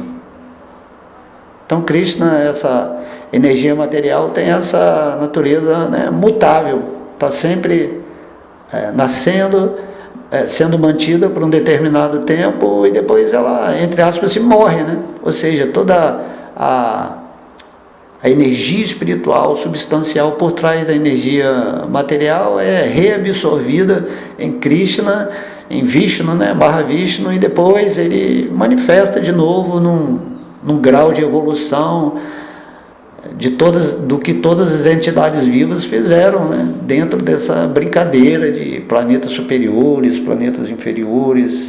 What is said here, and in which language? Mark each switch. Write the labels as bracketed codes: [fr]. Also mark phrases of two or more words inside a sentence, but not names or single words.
[pt] Então Krishna, essa energia material, tem essa natureza, né, mutável, está sempre nascendo, sendo mantida por um determinado tempo, e depois ela, entre aspas, se morre, né? Ou seja, toda a energia espiritual, substancial por trás da energia material é reabsorvida em Krishna, em Vishnu, né, Mahavishnu, e depois ele manifesta de novo num grau de evolução do que todas as entidades vivas fizeram, né, dentro dessa brincadeira de planetas superiores, planetas inferiores.